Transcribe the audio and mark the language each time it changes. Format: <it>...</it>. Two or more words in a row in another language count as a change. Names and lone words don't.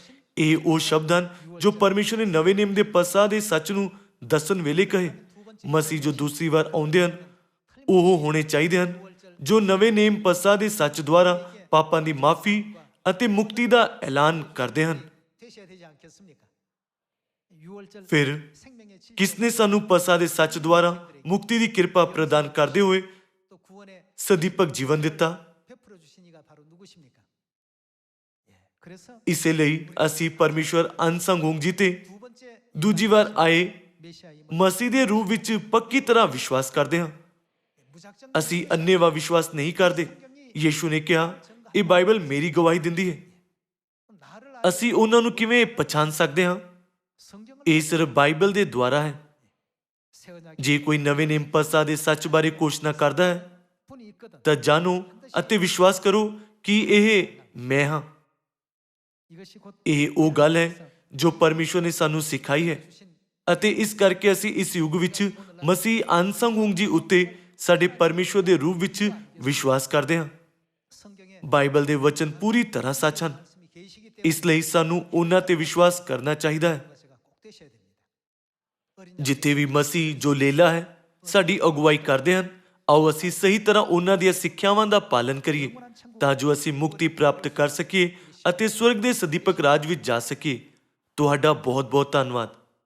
<pa>ਇਹ ਉਹ ਸ਼ਬਦ ਹਨ ਜੋ ਪਰਮੇਸ਼ਰ ਨੇ ਨਵੇਂ ਨਿਯਮ ਦੇ ਪੱਸਾ ਦੇ ਸੱਚ ਨੂੰ ਦੱਸਣ ਵੇਲੇ ਕਹੇ। ਮਸੀਹ ਜੋ ਦੂਸਰੀ ਵਾਰ ਆਉਂਦੇ ਹਨ ਉਹ ਹੋਣੇ ਚਾਹੀਦੇ ਹਨ ਜੋ ਨਵੇਂ ਨਿਯਮ ਪੱਸਾ ਦੇ ਸੱਚ ਦੁਆਰਾ ਪਾਪਾਂ ਦੀ ਮਾਫੀ ਅਤੇ ਮੁਕਤੀ ਦਾ ਐਲਾਨ ਕਰਦੇ ਹਨ।</pa> <ko>되셔야 되지 않겠습니까?</ko> <pa>ਫਿਰ ਕਿਸ ਨੇ ਸਾਨੂੰ ਪਸਾ ਦੇ ਸੱਚ ਦੁਆਰਾ ਮੁਕਤੀ ਦੀ ਕਿਰਪਾ ਪ੍ਰਦਾਨ ਕਰਦੇ ਹੋਏ</pa> <ko>또 구원의</ko> <pa>ਸਦੀਪਕ ਜੀਵਨ ਦਿੱਤਾ।</pa> <ko>베풀어 주신 이가 바로 누구십니까? 그래서</ko> <pa>ਇਸੇ ਲਈ ਅਸੀਂ ਪਰਮੇਸ਼ਵਰ ਅਨਸੰਗ ਹੋਂਗ ਜੀ ਤੇ</pa> <ko>두 번째</ko> <pa>ਦੂਜੀ ਵਾਰ ਆਏ</pa> <ko>메시아임을</ko> <pa>ਮਸੀਹ ਦੇ ਰੂਪ ਵਿੱਚ ਪੱਕੀ ਤਰ੍ਹਾਂ ਵਿਸ਼ਵਾਸ ਕਰਦੇ ਹਾਂ।</pa> <ko>무작정</ko> <pa>ਅਸੀਂ ਅੰਨ੍ਹੇਵਾਹ ਵਿਸ਼ਵਾਸ ਨਹੀਂ ਕਰਦੇ। ਯੀਸ਼ੂ ਨੇ ਕਿਹਾ, ਇਹ ਬਾਈਬਲ ਮੇਰੀ ਗਵਾਹੀ ਦਿੰਦੀ ਹੈ।</pa> <ko>나를</ko> <pa>ਅਸੀਂ ਉਹਨਾਂ ਨੂੰ ਕਿਵੇਂ ਪਛਾਣ ਸਕਦੇ ਹਾਂ?</pa> <ko>성경을</ko> <pa>ਇਹ ਸਿਰਫ ਬਾਈਬਲ ਦੇ ਦੁਆਰਾ ਹੈ।</pa> <ko>새 언약</ko> <pa>ਜੇ ਕੋਈ ਨਵੇਂ ਨੇਮ ਪਸਾ ਦੇ ਸੱਚ ਬਾਰੇ ਘੋਸ਼ਣਾ ਕਰਦਾ ਹੈ</pa> <ko>분이 있거든.</ko> <pa>ਤਾਂ ਜਾਣੋ ਅਤੇ ਵਿਸ਼ਵਾਸ ਕਰੋ ਕਿ ਇਹ ਮੈਂ ਹਾਂ।</pa> <ko>이것이 곧</ko> <pa>ਇਹ ਉਹ ਗੱਲ ਹੈ ਜੋ ਪਰਮੇਸ਼ਵਰ ਨੇ ਸਾਨੂੰ ਸਿਖਾਈ ਹੈ</pa> <ko>주신</ko> <pa>ਅਤੇ ਇਸ ਕਰਕੇ ਅਸੀਂ ਇਸ ਯੁੱਗ ਵਿੱਚ ਮਸੀਹ ਅਨਸੰਗ ਹੋਂਗ ਜੀ ਉੱਤੇ ਸਾਡੇ ਪਰਮੇਸ਼ਵਰ ਦੇ ਰੂਪ ਵਿੱਚ ਵਿਸ਼ਵਾਸ ਕਰਦੇ ਹਾਂ।</pa> <ko>성경에</ko> <pa>ਬਾਈਬਲ ਦੇ ਵਚਨ ਪੂਰੀ ਤਰ੍ਹਾਂ ਸੱਚ ਹਨ।</pa> <ko>말씀이 계시기 때문에</ko> <pa>ਇਸ ਲਈ ਸਾਨੂੰ ਉਹਨਾਂ ਤੇ ਵਿਸ਼ਵਾਸ ਕਰਨਾ ਚਾਹੀਦਾ ਹੈ।</pa> <ko>제가 꼭 되셔야 됩니다. 어린</ko> <pa>ਜਿੱਥੇ ਵੀ ਮਸੀਹ ਜੋ ਲੇਲਾ ਹੈ ਸਾਡੀ ਅਗਵਾਈ ਕਰਦੇ ਹਨ, ਆਓ ਅਸੀਂ ਸਹੀ ਤਰ੍ਹਾਂ ਉਹਨਾਂ ਦੀਆਂ ਸਿੱਖਿਆਵਾਂ ਦਾ ਪਾਲਨ ਕਰੀਏ ਤਾਂ ਜੋ ਅਸੀਂ ਮੁਕਤੀ ਪ੍ਰਾਪਤ ਕਰ ਸਕੀਏ ਅਤੇ ਸਵਰਗ ਦੇ ਸਦੀਪਕ ਰਾਜ ਵਿੱਚ ਜਾ ਸਕੀਏ। ਤੁਹਾਡਾ ਬਹੁਤ ਬਹੁਤ ਧੰਨਵਾਦ।</pa>